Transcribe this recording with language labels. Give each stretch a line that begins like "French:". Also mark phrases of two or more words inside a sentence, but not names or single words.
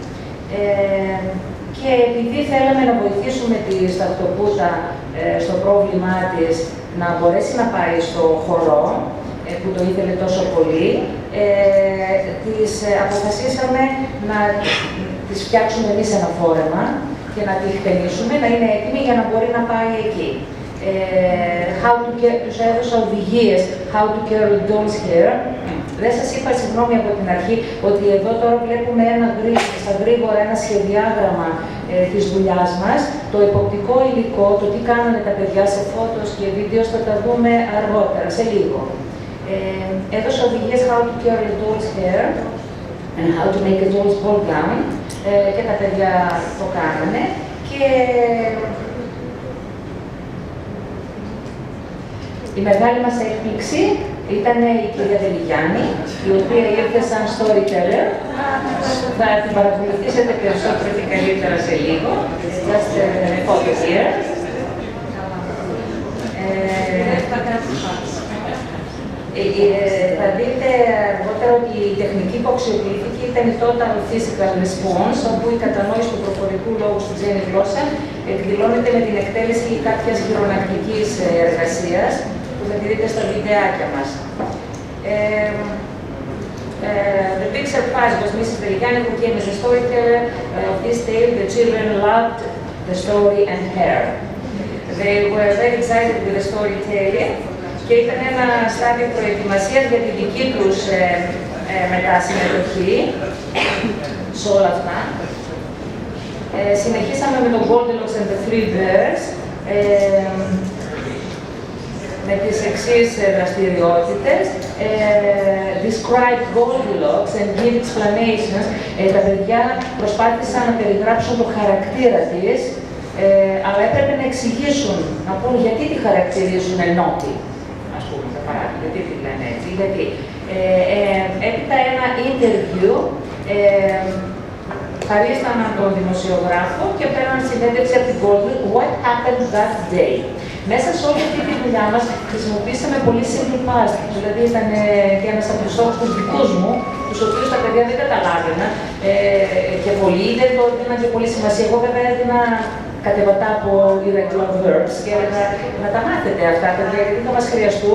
Greek: Και επειδή θέλαμε να βοηθήσουμε τη σταχτοπούτα στο πρόβλημά της να μπορέσει να πάει στο χορό, που το ήθελε τόσο πολύ, αποφασίσαμε να τις φτιάξουμε εμείς ένα φόρεμα και να τη χτενίσουμε, να είναι έτοιμη για να μπορεί να πάει εκεί. Τους έδωσα οδηγίες,
English: how to curl dolls hair.
Greek: Δεν σας είπα, συγγνώμη από την αρχή, ότι εδώ τώρα βλέπουμε στα γρήγορα ένα σχεδιάγραμμα της δουλειάς μας. Το εποπτικό υλικό, το τι κάνανε τα παιδιά σε φώτος και βίντεο, θα τα δούμε αργότερα, σε λίγο. Έδωσα οδηγίες
English: how to curl dolls hair and how to make a doll's ball gown
Greek: και τα παιδιά το κάνανε. Και η μεγάλη μας έκπληξη ήταν η κυρία Δεληγιάννη, η οποία ήρθε σαν storyteller. Θα την παρακολουθήσετε περισσότερο και καλύτερα σε λίγο.
English: Just a photo here.
Greek: Θα δείτε αργότερα ότι η τεχνική που αξιοποιήθηκε ήταν η
English: total physical response,
Greek: όπου η κατανόηση του προφορικού λόγου στην ξένη γλώσσα εκδηλώνεται με την εκτέλεση κάποιας χειρονακτικής εργασίας, που θα τη δείτε στα βιντεάκια μας.
English: The big surprise was Mrs. Δεληγιάννη, who came as a storyteller of this tale. The children loved the story and her. They were very excited with the storytelling
Greek: και ήταν ένα στάδιο προετοιμασίας για τη δική τους μετασυμμετοχή σε όλα αυτά. Συνεχίσαμε με τον Goldilocks and the Three Bears, με τις εξής δραστηριότητες.
English: Describe Goldilocks and give explanations.
Greek: Τα παιδιά προσπάθησαν να περιγράψουν το χαρακτήρα της, αλλά έπρεπε να εξηγήσουν, να πούν γιατί τη χαρακτηρίζουν ενώτη, ας πούμε, για παράδειγμα, γιατί τη λένε έτσι, γιατί. Έπειτα ένα interview, χαρίσταν από τον δημοσιογράφο και πέραν συνέντευξη από την Goldilocks,
English: what happened that day.
Greek: Μέσα σε όλη αυτή τη δουλειά μας χρησιμοποίησαμε πολύ
English: simple past,
Greek: δηλαδή ήταν και ένας από τους στόχους τους δικούς μου, τους οποίους τα παιδιά δεν καταλάβαιναν και πολύ, δεν το έδιναν και πολύ σημασία. Εγώ βέβαια έδινα κατεβατά από
English: irregular verbs
Greek: και έλεγα να τα μάθετε αυτά τα παιδιά, γιατί θα μας χρειαστούν.